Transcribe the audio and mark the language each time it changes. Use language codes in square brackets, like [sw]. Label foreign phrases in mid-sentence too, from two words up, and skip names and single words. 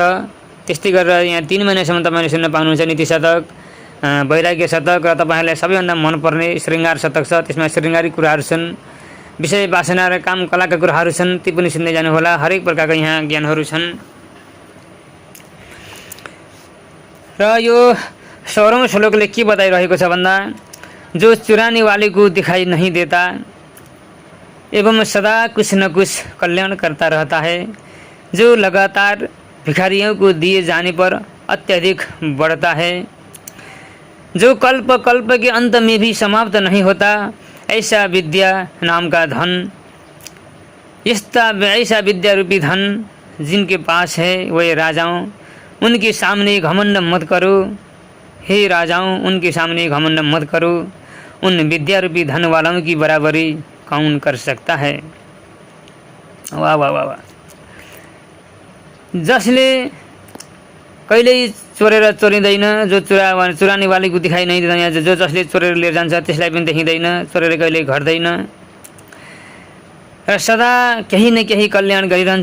[ne] त्यस्तै गरेर यहाँ 3 महिनासम्म तपाईँले सुन्न पाउनुहुन्छ नीति शतक, वैराग्य शतक, र तपाईँहरूलाई सबैभन्दा मनपर्ने श्रृङ्गार शतक छ। त्यसमा श्रृङ्गारिक कुराहरू छन्, विषय वासना र काम कलाका कुराहरू छन्, ती पनि सुन्दै जानुहोला। हरेक प्रकारका यहाँ ज्ञानहरू छन्। र यो 16औं श्लोकले के बताइरहेको छ भन्दा, [hi] जो चुराने वाले को दिखाई नहीं देता एवं सदा कुछ न कुछ कल्याण करता रहता है, जो लगातार भिखारियों को दिए जाने पर अत्यधिक बढ़ता है, जो कल्प कल्प के अंत में भी समाप्त नहीं होता, ऐसा विद्या नाम का धन, ऐसा विद्या रूपी धन जिनके पास है वे राजाओं, उनके सामने घमंड मत करो। हे राजाओं, उनके सामने घमंड मत करो। उन विद्या रूपी धन वालों की बराबरी कौन कर सकता है। वाह वाह वाह वाह। [ne] जसले कहिल्यै चोरेर चोरिँदैन, जो [hi] चुराने वालेको [ne] दिखाइ नै दिँदैन, जो जसले चोरेर लिएर जान्छ त्यसलाई पनि देखिँदैन, चोरेर कहिल्यै घट्दैन र सदा केही न केही कल्याण गरिरहन्छ।